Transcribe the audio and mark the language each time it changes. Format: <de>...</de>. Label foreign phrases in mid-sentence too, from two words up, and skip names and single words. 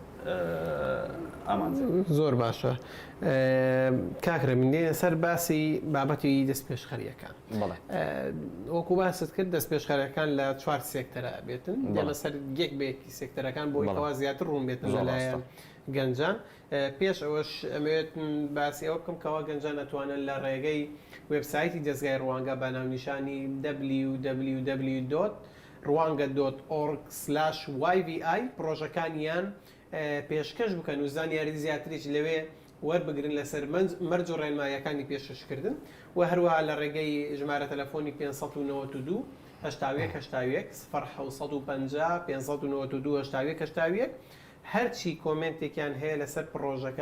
<ckb>زۆر باشە کاکرە من دێنە سەر باسی بابەتی دەست پێشخەریەکان وەکو باست کرد دەست پێشخەریەکان لە 4 سێکتەرە بێتن دێمە سەر یەک بەیەکی سێکتەرەکان بۆی ئەوە زیاتر ڕوون بێتن لەلایەن گەنجان پێش ئەوەش ئەمەوێت باسی ئەوە بکەم کەەوە گەنجان ئەتوانن لە ڕێگەی وێبسایتی دەستگای ڕوانگە بە ناونیشانی www.rwanga.org/yvi پرۆژەکانیان پێشکەش بکەن و زانیاری زیاتریش لەوێ وەربگرن لەسەر مەرج و ڕێنماییەکانی پێشکەشکردن و هەروەها لە ڕێگەی ژمارە تەلەفۆنی 592 592 هەرچی کۆمنتێکیان هەیە لەسەر پرۆژەکە</ckb>